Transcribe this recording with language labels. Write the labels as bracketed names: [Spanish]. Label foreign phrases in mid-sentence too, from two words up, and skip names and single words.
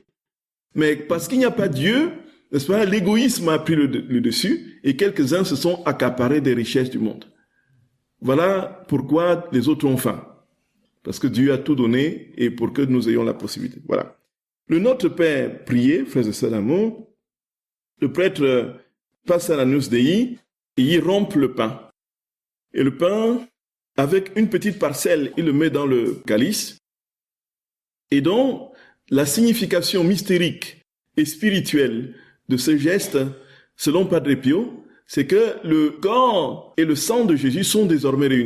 [French] Mais parce qu'il n'y a pas Dieu, n'est-ce pas, l'égoïsme a pris le dessus et quelques-uns se sont accaparés des richesses du monde. Voilà pourquoi les autres ont faim. Parce que Dieu a tout donné et pour que nous ayons la possibilité. Voilà. Le Notre Père prié, frères et sœurs d'amour, le prêtre passe à l' [Latin] Agnus Dei [French] et il rompt le pain. Et le pain, avec une petite parcelle, il le met dans le calice. Et donc, la signification mystérique et spirituelle de ce geste, selon Padre Pio, c'est que le corps et le sang de Jésus sont désormais réunis.